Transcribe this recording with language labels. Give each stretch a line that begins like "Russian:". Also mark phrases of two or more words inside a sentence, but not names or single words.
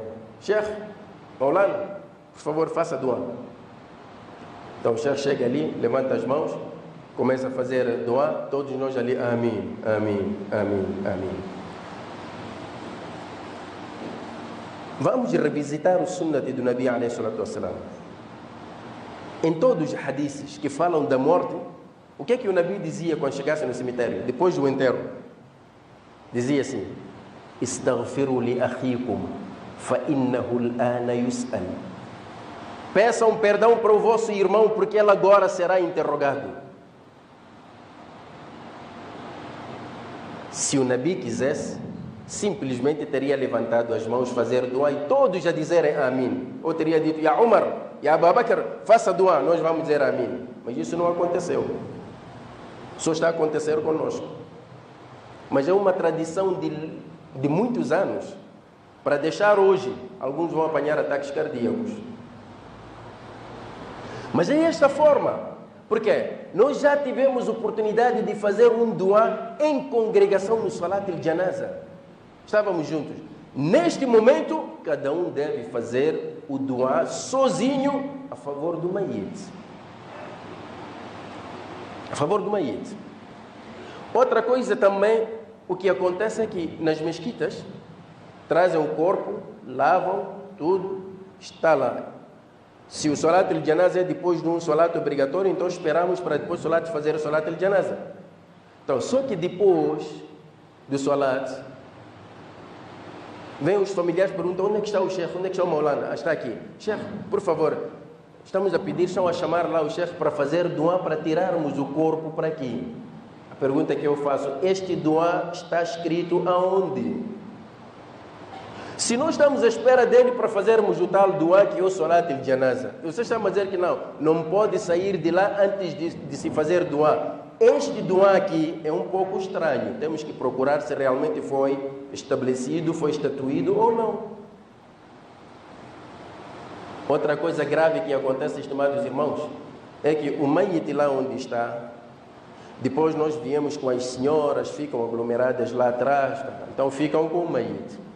Portuguese: Sheikh, Maulana, por favor, faça dua. Então o Sheikh chega ali, levanta as mãos, começa a fazer dua, todos nós ali, amém, amém, amém, amém. Vamos revisitar o sunnah do Nabi
Arabic: عليه الصلاة والسلام.
Portuguese: Em todos os hadiths que falam da morte, o que é que o Nabi dizia quando chegasse no cemitério, depois do enterro? Dizia assim:
Arabic: استغفروا لأخيكم، فإنه الآن يسأل.
Portuguese: Peçam perdão para o vosso irmão, porque ele agora será interrogado. Se o Nabi quisesse, simplesmente teria levantado as mãos, fazer dua e todos a dizerem amém. Ou teria dito, Ya Umar, Ya Abu Bakr, faça dua, nós vamos dizer amém. Mas isso não aconteceu. Só está a acontecer conosco. Mas é uma tradição de muitos anos, para deixar hoje, alguns vão apanhar ataques cardíacos. Mas é esta forma, porque nós já tivemos oportunidade de fazer um dua em congregação no
Arabic: صلاة الجنازة.
Portuguese: Estávamos juntos. Neste momento, cada um deve fazer o dua sozinho a favor do Mayyit. A favor do Mayyit. Outra coisa também, o que acontece é que nas mesquitas trazem o corpo, lavam tudo, está lá. Se o
Arabic: صلاة الجنازة
Portuguese: é depois de um Salat obrigatório, então esperamos para depois do Salat fazer o
Arabic: صلاة الجنازة.
Portuguese: Então, só que depois do Salat, vem os familiares e perguntam, onde é que está o Sheikh, onde é que está o Maulana? Está aqui. Sheikh, por favor, estamos a pedir, estão a chamar lá o Sheikh para fazer dua, para tirarmos o corpo para aqui. A pergunta que eu faço, este dua está escrito aonde? Se nós estamos à espera dele para fazermos o tal dua que é o
Arabic: صلاة الجنازة,
Portuguese: você está a dizer que não pode sair de lá antes de se fazer dua. Este dua aqui é um pouco estranho. Temos que procurar se realmente foi estabelecido, foi estatuído ou não. Outra coisa grave que acontece, estimados irmãos, é que o Mayyit lá onde está, depois nós viemos com as senhoras, ficam aglomeradas lá atrás, então ficam com o Mayyit.